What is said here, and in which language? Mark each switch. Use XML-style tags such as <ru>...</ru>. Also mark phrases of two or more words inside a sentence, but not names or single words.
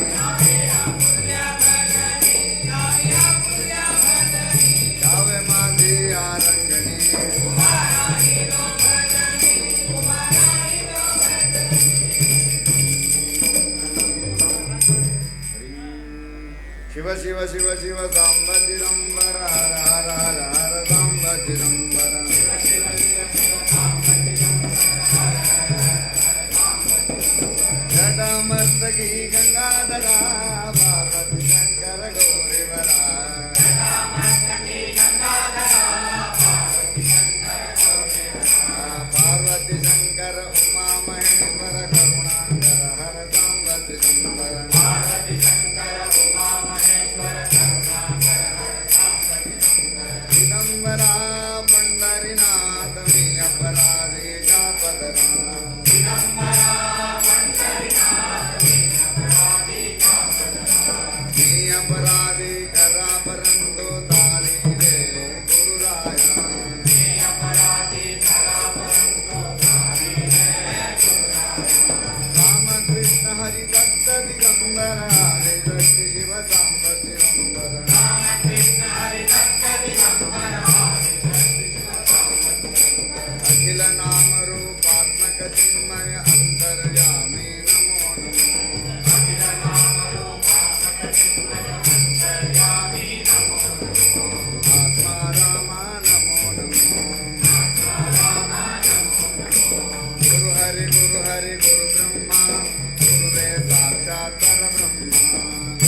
<mr>यावे माझी आरंगणी शिव शिव शिव शिव सांब चिदंबर हर हर हर हर सांब चिदंबर मस्तकी गंगाधरा पार्वती शंकर गौरीवरा पार्वती शंकर उमा महेश्वर करुणाकर हर सांब चिदंबर चिदंबरा पंढरीनाथ मी अपराधी जापदरा अपराधी करा परंतु तारी रे गुरुराया राम कृष्ण हरि दत्त दिगंबर हरे दृष्टि शिव सांब चिदंबर अखिल नाम रूपात्मक चिन्मय अंतर्यामी नमो आत्मा रामा नमो नमो गुरु हरि</mr> <sa>गुरु ब्रह्मा गुरुदेव साक्षात् परब्रह्मा</sa>